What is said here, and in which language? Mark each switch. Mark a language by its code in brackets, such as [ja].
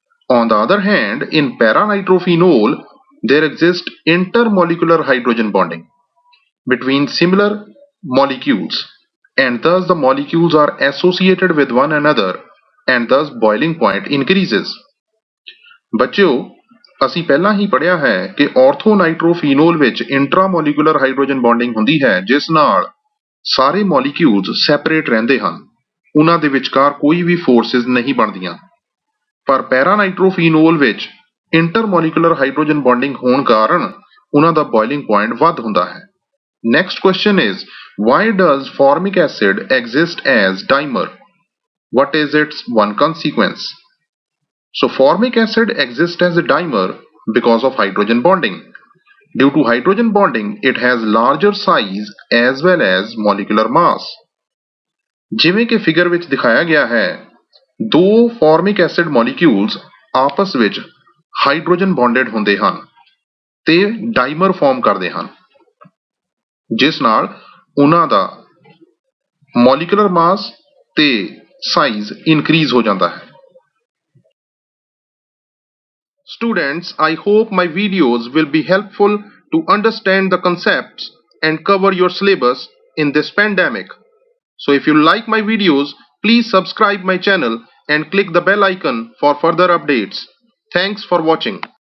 [en] On the other hand, in paranitrophenol there exists intermolecular hydrogen bonding between similar molecules and thus the molecules are associated with one another and thus boiling point increases. [pa] ਬੱਚਿਓ, ਅਸੀਂ ਪਹਿਲਾਂ ਹੀ ਪੜ੍ਹਿਆ ਹੈ ਕਿ orthonitrophenol ਵਿੱਚ ਇੰਟਰਾਮੋਲੀਕੂਲਰ hydrogen bonding ਹੁੰਦੀ ਹੈ ਜਿਸ ਨਾਲ ਸਾਰੇ ਮੋਲੀਕਿਊਲਸ ਸੈਪਰੇਟ ਰਹਿੰਦੇ ਹਨ, ਉਹਨਾਂ ਦੇ ਵਿਚਕਾਰ ਕੋਈ ਵੀ ਫੋਰਸਿਸ ਨਹੀਂ ਬਣਦੀਆਂ। ਪਰ ਪੈਰਾਨਾਈਟ੍ਰੋਫੀਨੋਲ ਵਿੱਚ ਇੰਟਰਮੋਲੀਕੂਲਰ ਹਾਈਡਰੋਜਨ ਬੌਂਡਿੰਗ ਹੋਣ ਕਾਰਨ ਉਹਨਾਂ ਦਾ ਬੋਇਲਿੰਗ ਪੁਆਇੰਟ ਵੱਧ ਹੁੰਦਾ ਹੈ। [en] Next question is, why does formic acid exist as dimer? What is its one consequence? So formic acid exists as a dimer because of hydrogen bonding. Due to hydrogen bonding, it has larger size as well as molecular mass. [pa] ਜਿਵੇਂ ਕਿ figure ਵਿੱਚ ਦਿਖਾਇਆ ਗਿਆ ਹੈ, ਦੋ formic acid molecules ਆਪਸ ਵਿੱਚ hydrogen bonded ਹੁੰਦੇ ਹਨ ਤੇ ਡਾਈਮਰ ਫਾਰਮ ਕਰਦੇ ਹਨ ਜਿਸ ਨਾਲ ਉਹਨਾਂ ਦਾ ਮੋਲੀਕੂਲਰ ਮਾਸ ਤੇ ਸਾਈਜ਼ ਇਨਕਰੀਜ਼ ਹੋ ਜਾਂਦਾ ਹੈ। [en] Students, I hope my videos will be helpful to understand the concepts and cover your syllabus in this pandemic. So if you like my videos, please subscribe my channel and click the bell icon for further updates. Thanks for watching.